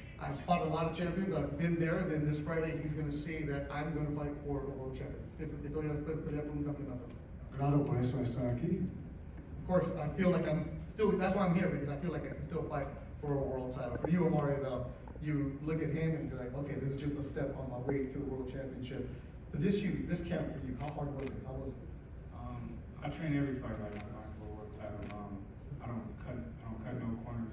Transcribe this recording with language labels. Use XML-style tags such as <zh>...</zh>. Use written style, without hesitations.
<en>I've fought a lot of champions. I've been there. Then this Friday, he's going to see that I'm going to fight for a world champion.</en> <es>It's que todavía puedes pelear por un campeonato. Claro, por eso estoy aquí.</es> <en>Of course, I feel like I'm still. That's why I'm here, because I feel like I can still fight for a world title. For you, Amari, though, you look at him and you're like, okay, this is just a step on my way to the world championship. But this camp for you, how hard was it? How was it? I train every fight like I'm going for a world title. I don't cut no corners.</en>